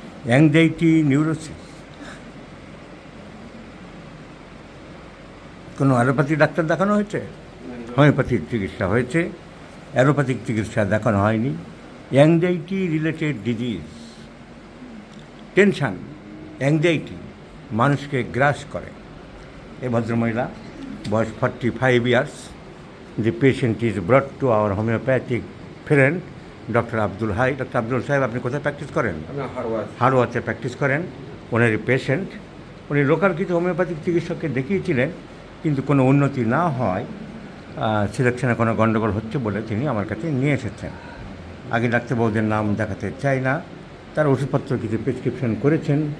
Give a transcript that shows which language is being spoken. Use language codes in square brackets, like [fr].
[bn] Anxiety neurosis কোনো allopathic doctor দেখানো হয়েছে? হোমিওপ্যাথিক চিকিৎসা হয়েছে, অ্যালোপ্যাথিক চিকিৎসা দেখানো হয়নি। Anxiety related disease, tension, anxiety মানুষকে গ্রাস করে। এই ভদ্রমহিলা বয়স 45 years. [en] The patient is brought to our homeopathic friend doctor Abdul Hai. [bn] Doctor Abdul সাহেব, আপনি কোথায় প্র্যাকটিস করেন? হারওয়াতে প্র্যাকটিস করেন। ওনারই পেশেন্ট, উনি লোকাল কিছু হোমিওপ্যাথিক চিকিৎসককে দেখিয়েছিলেন, কিন্তু কোনো উন্নতি না হয়, সিলেকশনে কোনো গণ্ডগোল হচ্ছে বলে তিনি আমার কাছে নিয়ে এসেছেন। আগে ডাক্তারবাবুদের নাম দেখাতে চাই না। তার ওষুধপত্র কিছু প্রেসক্রিপশন করেছেন।